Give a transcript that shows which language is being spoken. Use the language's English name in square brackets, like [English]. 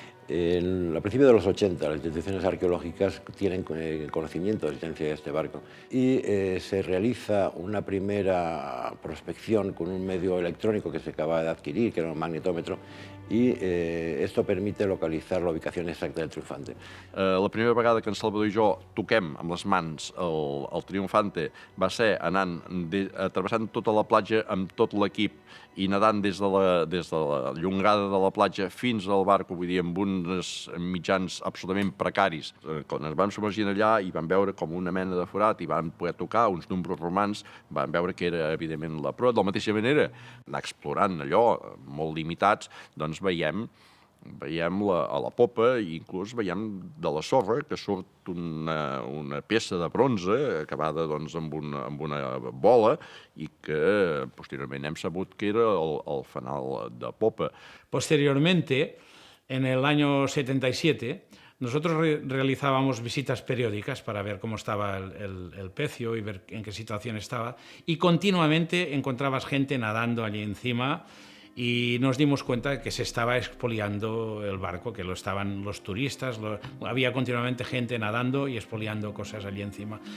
[Spanish] A principios de los 80, las instituciones arqueológicas tienen conocimiento de la existencia de este barco y se realiza una primera prospección con un medio electrónico que se acaba de adquirir, que era un magnetómetro, i esto permite [Catalan] localitzar la ubicació exacta del Triunfante. La primera vegada que en Salvador i jo toquem amb les mans el Triunfante va ser anant, travessant tota la platja amb tot l'equip i nedant des de la llongada de la platja fins al barco, vull dir, amb uns mitjans absolutament precaris. Quan ens vam submergir allà i vam veure com una mena de forat i vam poder tocar uns números romans, vam veure que era, evidentment, la proa. De la mateixa manera, anar explorant allò, molt limitats, doncs veiem a la popa i inclús veiem de la sorra que surt una peça de bronze acabada amb una bola i que posteriorment hem sabut que era el fanal de popa. [Spanish] Posteriormente, en el año 77, nosotros realizábamos visitas periódicas para ver cómo estaba el pecio y ver en qué situación estaba, y continuamente encontrabas gente nadando allí encima y nos dimos cuenta de que se estaba expoliando el barco, que lo estaban los turistas, había continuamente gente nadando y expoliando cosas allí encima.